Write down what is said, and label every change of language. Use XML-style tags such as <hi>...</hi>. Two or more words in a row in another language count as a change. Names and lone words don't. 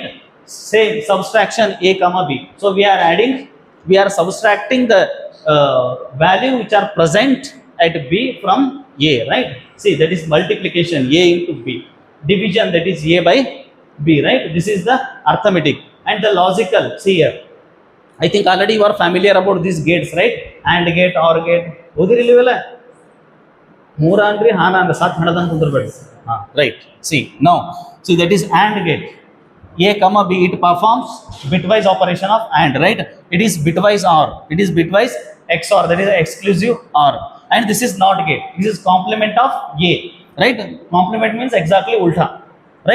<en>Same subtraction a comma b, so we are adding, we are subtracting the value which are present at b from a, right? See, that is multiplication, a into b. Division, that is a by b, right? This is the arithmetic. And the logical, see here, I think already you are familiar about these gates, right? And gate, or gate,</en> <kn>ಓದಿರಲಿವಲ್ಲ ಮೂರ ಅಂದ್ರಿ ಹಾನ ಅಂದ ಸಾತ್ ಹಣದಂತ ಕುಂದ್ರಬೇಡಿ.</kn> <en>Right, see now, see that is AND gate, a comma b, it performs bitwise operation of AND, right? It is bitwise OR, it is bitwise XOR, that is exclusive OR. And this is NOT gate, this is complement of a, right? Complement means exactly ulta, right?</en>